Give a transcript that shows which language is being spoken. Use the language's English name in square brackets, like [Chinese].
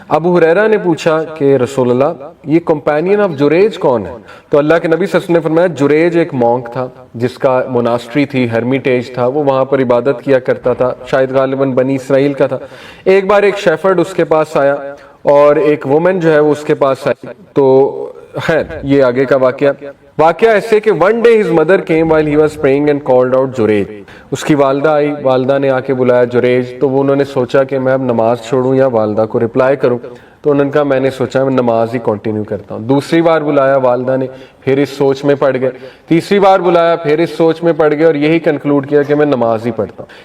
[Urdu] ابو ہریرہ نے پوچھا کہ رسول اللہ یہ [English] companion of [Urdu] جریج کون ہے؟ تو اللہ کے نبی صلی اللہ علیہ وسلم نے فرمایا جریج ایک مونک تھا جس کا موناسٹری تھی، ہرمیٹیج تھا، وہ وہاں پر عبادت کیا کرتا تھا، شاید غالباً بنی اسرائیل کا تھا. ایک بار ایک شیفرڈ اس کے پاس آیا اور ایک وومن جو ہے وہ اس کے پاس آئی. تو خیر یہ آگے کا واقعہ ایسے کہ [English] one day his mother came while he was praying and called out Jurayj. [Urdu] اس کی والدہ آئی، والدہ نے آ کے بلایا جریج. تو وہ انہوں نے سوچا کہ میں اب نماز چھوڑوں یا والدہ کو رپلائی کروں. تو انہوں نے کہا میں نے سوچا میں نماز ہی کنٹینیو کرتا ہوں. دوسری بار بلایا والدہ نے، پھر اس سوچ میں پڑ گئے. تیسری بار بلایا، پھر اس سوچ میں پڑ گئے اور یہی کنکلوڈ کیا کہ میں نماز ہی پڑھتا ہوں.